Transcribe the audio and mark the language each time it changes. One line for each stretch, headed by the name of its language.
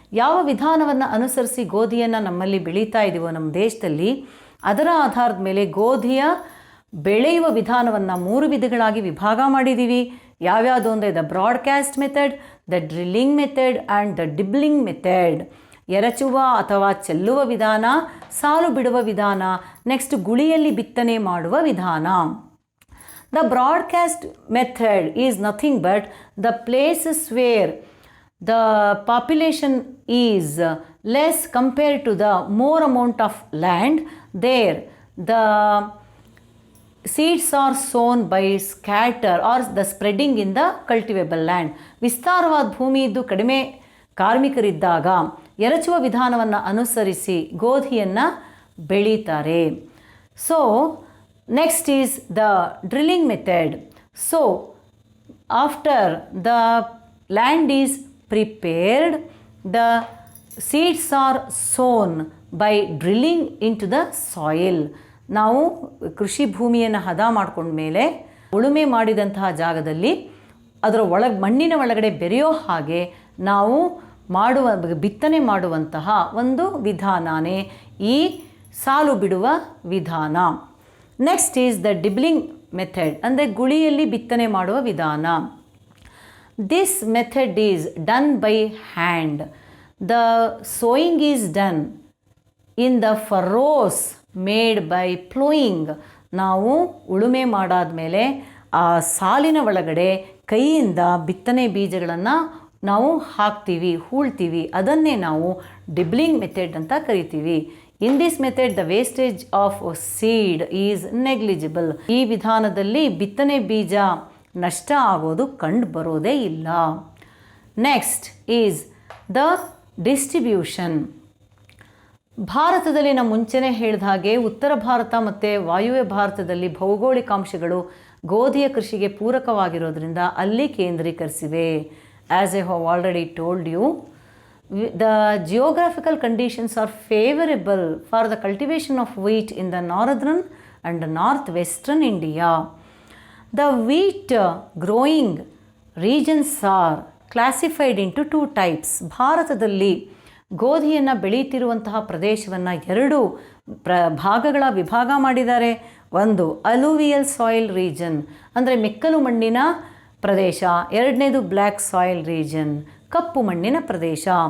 Kannada: ಯಾವ ವಿಧಾನವನ್ನು ಅನುಸರಿಸಿ ಗೋಧಿಯನ್ನು ನಮ್ಮಲ್ಲಿ ಬೆಳೀತಾ ಇದ್ದೀವೋ ನಮ್ಮ ದೇಶದಲ್ಲಿ, ಅದರ ಆಧಾರದ ಮೇಲೆ ಗೋಧಿಯ ಬೆಳೆಯುವ ವಿಧಾನವನ್ನು 3 ವಿಧಗಳಾಗಿ ವಿಭಾಗ ಮಾಡಿದ್ದೀವಿ. ಯಾವ್ಯಾವುದು ಅಂದರೆ
English: The broadcast method, the drilling method and the dibbling method.
Kannada: ಎರಚುವ ಅಥವಾ ಚೆಲ್ಲುವ ವಿಧಾನ, ಸಾಲು ಬಿಡುವ ವಿಧಾನ, ನೆಕ್ಸ್ಟ್ ಗುಳಿಯಲ್ಲಿ ಬಿತ್ತನೆ ಮಾಡುವ ವಿಧಾನ.
English: The broadcast method is nothing but the places where the population is less compared to the more amount of land. There the seeds are sown by scatter or the spreading in the cultivable land.
Kannada: ವಿಸ್ತಾರವಾದ ಭೂಮಿ ಇದ್ದು ಕಡಿಮೆ ಕಾರ್ಮಿಕರಿದ್ದಾಗ ಎರಚುವ ವಿಧಾನವನ್ನು ಅನುಸರಿಸಿ ಗೋಧಿಯನ್ನು ಬೆಳೀತಾರೆ.
English: So next is the drilling method. So after the land is prepared, the seeds are sown by drilling into the soil.
Kannada: ನಾವು ಕೃಷಿ ಭೂಮಿಯನ್ನು ಹದ ಮಾಡ್ಕೊಂಡ್ಮೇಲೆ ಉಳುಮೆ ಮಾಡಿದಂತಹ ಜಾಗದಲ್ಲಿ ಅದರ ಮಣ್ಣಿನ ಒಳಗಡೆ ಬೆರೆಯೋ ಹಾಗೆ ನಾವು ಬಿತ್ತನೆ ಮಾಡುವಂತಹ ಒಂದು ವಿಧಾನನೇ ಈ ಸಾಲು ಬಿಡುವ ವಿಧಾನ.
English: next is the dibbling method,
Kannada: ಅಂದರೆ ಗುಳಿಯಲ್ಲಿ ಬಿತ್ತನೆ ಮಾಡುವ ವಿಧಾನ.
English: This method is done by hand. The sowing is done in the furrows made by plowing.
Kannada: ನಾವು ಉಳುಮೆ ಮಾಡಾದ್ಮೇಲೆ ಆ ಸಾಲಿನ ಒಳಗಡೆ ಕೈಯಿಂದ ಬಿತ್ತನೆ ಬೀಜಗಳನ್ನು ನಾವು ಹಾಕ್ತೀವಿ, ಹೂಳ್ತೀವಿ. ಅದನ್ನೇ ನಾವು ಡಿಬ್ಲಿಂಗ್ ಮೆಥಡ್ ಅಂತ ಕರಿತೀವಿ.
English: In this method the wastage of seed is negligible.
Kannada: ಈ ವಿಧಾನದಲ್ಲಿ ಬಿತ್ತನೆ ಬೀಜ ನಷ್ಟ ಆಗೋದು ಕಂಡು ಬರೋದೇ ಇಲ್ಲ.
English: Next is the distribution.
Kannada: ಭಾರತದಲ್ಲಿ ನಾನು ಮುಂಚೆನೇ ಹೇಳಿದ ಹಾಗೆ ಉತ್ತರ ಭಾರತ ಮತ್ತು ವಾಯುವ್ಯ ಭಾರತದಲ್ಲಿ ಭೌಗೋಳಿಕಾಂಶಗಳು ಗೋಧಿಯ ಕೃಷಿಗೆ ಪೂರಕವಾಗಿರೋದ್ರಿಂದ ಅಲ್ಲಿ ಕೇಂದ್ರೀಕರಿಸಿವೆ.
English: As I have already told you, the geographical conditions are favourable for the cultivation of wheat in the northern and north western India. The wheat growing regions are classified into 2 types.
Kannada: ಭಾರತದಲ್ಲಿ ಗೋಧಿಯನ್ನು ಬೆಳೀತಿರುವಂತಹ ಪ್ರದೇಶವನ್ನು 2 ಭಾಗಗಳ ವಿಭಾಗ ಮಾಡಿದ್ದಾರೆ. ಒಂದು
English: alluvial soil region,
Kannada: ಅಂದರೆ ಮೆಕ್ಕಲು ಮಣ್ಣಿನ ಪ್ರದೇಶ. ಎರಡನೇದು
English: black soil region,
Kannada: ಕಪ್ಪು ಮಣ್ಣಿನ ಪ್ರದೇಶ.